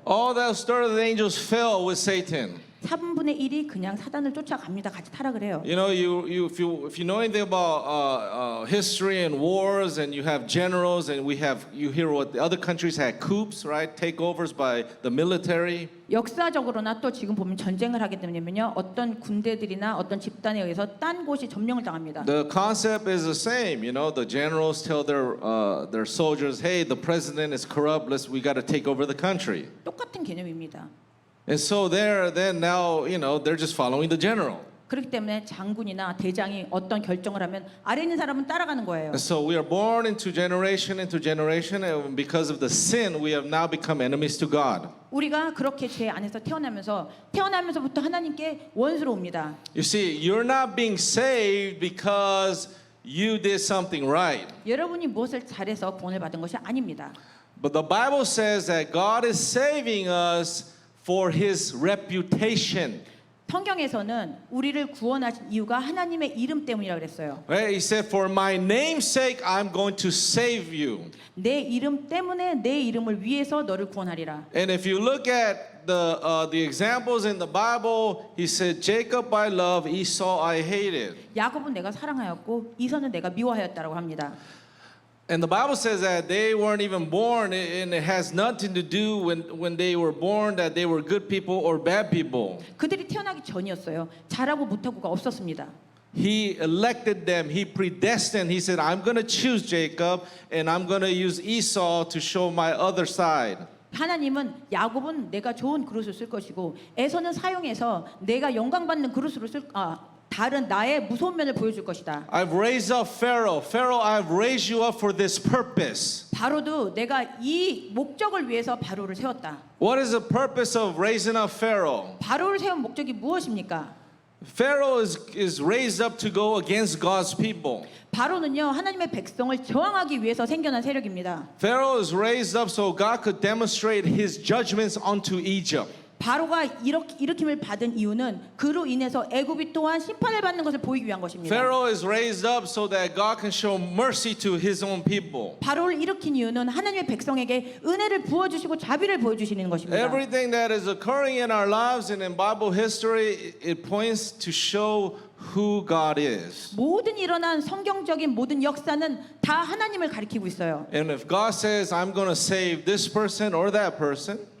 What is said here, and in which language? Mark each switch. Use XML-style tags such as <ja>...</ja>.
<en>All those third of the angels fell with Satan.</en> <ko>3분의 1이 그냥 사단을 쫓아갑니다. 같이 타락을 해요.</ko> <en>You know, if you know anything about history and wars, and you have generals, and you hear what the other countries had coups, right? Takeovers by the military.</en> <ko>역사적으로나 또 지금 보면 전쟁을 하게 되면요, 어떤 군대들이나 어떤 집단에 의해서 딴 곳이 점령을 당합니다.</ko> <en>The concept is the same. You know, the generals tell their soldiers, "Hey, the president is corrupt. We got to take over the country."</en> <ko>똑같은 개념입니다.</ko> <en>And so then now, you know, they're just following the general.</en> <ko>그렇기 때문에 장군이나 대장이 어떤 결정을 하면 아래 있는 사람은 따라가는 거예요.</ko> <en>And so we are born into generation, and because of the sin, we have now become enemies to God.</en> <ko>우리가 그렇게 죄 안에서 태어나면서부터 하나님께 원수로옵니다.</ko> <en>You see, you're not being saved because you did something right.</en> <ko>여러분이 무엇을 잘해서 구원을 받은 것이 아닙니다.</ko> <en>But the Bible says that God is saving us for His reputation.</en> <ko>성경에서는 우리를 구원하신 이유가 하나님의 이름 때문이라고 그랬어요.</ko> <en>Right? He said, "For my name's sake, I'm going to save you."</en> <ko>내 이름 때문에 내 이름을 위해서 너를 구원하리라.</ko> <en>And if you look at the examples in the Bible, He said, "Jacob I love, Esau I hated."</en> <ko>야곱은 내가 사랑하였고 이서는 내가 미워하였다라고 합니다.</ko> <en>And the Bible says that they weren't even born, and it has nothing to do when they were born that they were good people or bad people.</en> <ko>그들이 태어나기 전이었어요. 잘하고 못하고가 없었습니다.</ko> <en>He elected them. He predestined. He said, "I'm going to choose Jacob, and I'm going to use Esau to show my other side."</en> <ko>하나님은 야곱은 내가 좋은 그릇을 쓸 것이고 에서는 사용해서 내가 영광받는 그릇으로 다른 나의 무서운 면을 보여줄 것이다.</ko> <en>I've raised up Pharaoh. Pharaoh, I've raised you up for this purpose.</en> <ko>바로도 내가 이 목적을 위해서 바로를 세웠다.</ko> <en>What is the purpose of raising up Pharaoh?</en> <ko>바로를 세운 목적이 무엇입니까?</ko> <en>Pharaoh is raised up to go against God's people.</en> <ko>바로는요 하나님의 백성을 저항하기 위해서 생겨난 세력입니다.</ko> <en>Pharaoh is raised up so God could demonstrate His judgments onto Egypt.</en> <ko>바로가 일으킴을 받은 이유는 그로 인해서 애굽이 또한 심판을 받는 것을 보이기 위한 것입니다.</ko> <en>Pharaoh is raised up so that God can show mercy to His own people.</en> <ko>바로를 일으킨 이유는 하나님의 백성에게 은혜를 부어주시고 자비를 보여주시는 것입니다.</ko> <en>Everything that is occurring in our lives and in Bible history, it points to show who God is.</en> <ko>모든 일어난 성경적인 모든 역사는 다 하나님을 가리키고 있어요.</ko> <en>And if God says, "I'm going to save this person or that person,"</en>